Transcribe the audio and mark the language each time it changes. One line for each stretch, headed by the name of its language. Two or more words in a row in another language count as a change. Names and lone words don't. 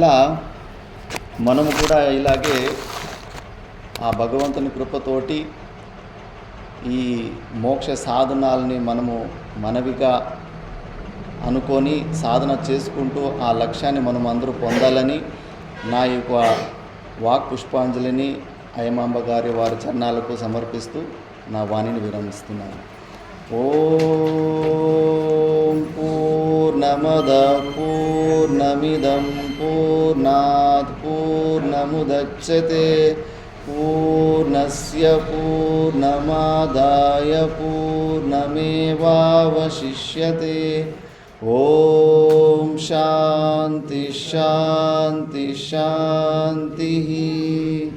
Telugu: ఇలా మనము కూడా ఇలాగే ఆ భగవంతుని కృపతోటి ఈ మోక్ష సాధనాలని మనము మనవిగా అనుకొని సాధన చేసుకుంటూ ఆ లక్ష్యాన్ని మనం అందరూ పొందాలని నా యొక్క వాక్ పుష్పాంజలిని అయ్యమాంబ గారి వారి చరణాలకు సమర్పిస్తూ నా వాణిని విరమిస్తున్నాను.
Sanskrit: ఓం పూర్ణమద పూర్ణమిదం పూర్ణాత్ పూర్ణముదచ్యతే పూర్ణస్య పూర్ణమాదాయ పూర్ణమేవావశిష్యతే. ఓం శాంతి శాంతి శాంతి.